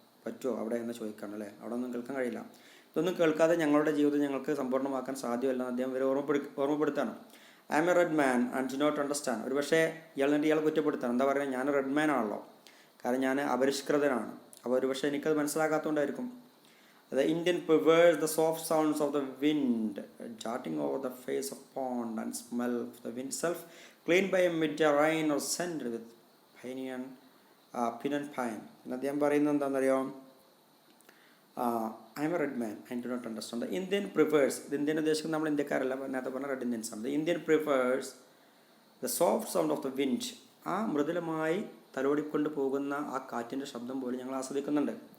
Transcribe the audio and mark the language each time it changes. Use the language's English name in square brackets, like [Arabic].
[Malayalam] പറ്റുമോ അവിടെ എന്ന് ചോദിക്കണം അല്ലേ. അവിടെ ഒന്നും കേൾക്കാൻ കഴിയില്ല. ഇതൊന്നും കേൾക്കാതെ ഞങ്ങളുടെ ജീവിതം ഞങ്ങൾക്ക് സമ്പൂർണ്ണമാക്കാൻ സാധ്യമല്ലെന്ന് അദ്ദേഹം ഇവരെ ഓർമ്മപ്പെടുത്താണ്. [English] I am a red man and do not understand. [Malayalam] ഒരു പക്ഷേ ഇയാളെ കുറ്റപ്പെടുത്താണ്. എന്താ പറയുക, ഞാൻ റെഡ് മാൻ ആണല്ലോ, കാരണം ഞാൻ അപരിഷ്കൃതനാണ്. അപ്പോൾ ഒരു പക്ഷേ എനിക്കത് മനസ്സിലാക്കാത്തതുകൊണ്ടായിരിക്കും. [English] The Indian prefers the soft sounds of the wind darting over the face of pond and smell of the wind itself, cleaned by a midday rain or scented with pin and pine. [Malayalam] അദ്ദേഹം പറയുന്നത് എന്താണെന്നറിയോ, [English] I am a red man I do not understand. The Indian prefers, [Malayalam] ഇത് Indian ഉദ്ദേശിക്കുന്നത് നമ്മൾ ഇന്ത്യക്കാരല്ല, നേരത്തെ പറഞ്ഞ red Indians ആണ്. [English] The Indian prefers the soft sound of the wind. [Malayalam] ആ മൃദുലമായി തലോടിക്കൊണ്ട് പോകുന്ന ആ കാറ്റിൻ്റെ ശബ്ദം പോലും ഞങ്ങൾ ആസ്വദിക്കുന്നുണ്ട്.